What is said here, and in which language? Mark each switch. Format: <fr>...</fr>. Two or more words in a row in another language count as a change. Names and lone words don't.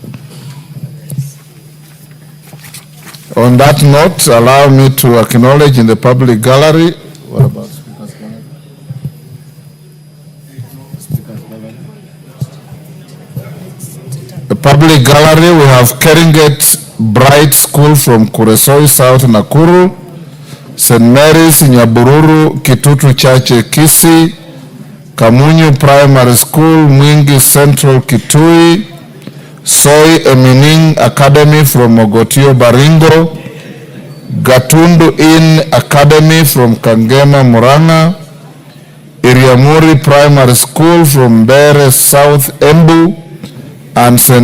<en>On that note, allow me to acknowledge in the public gallery. What about Speaker's Gallery? The public gallery, we have Keringet Bright School from Kuresoi, South Nakuru, St. Mary's Nyabururu, Kitutu Church Kisi, Kamunyu Primary School, Mwingi Central Kitui, Soy Emining Academy from Mogotio Baringo, Gatundu Inn Academy from Kangema Muranga, Iriamuri Primary School from Bere South Embu, and St.</en>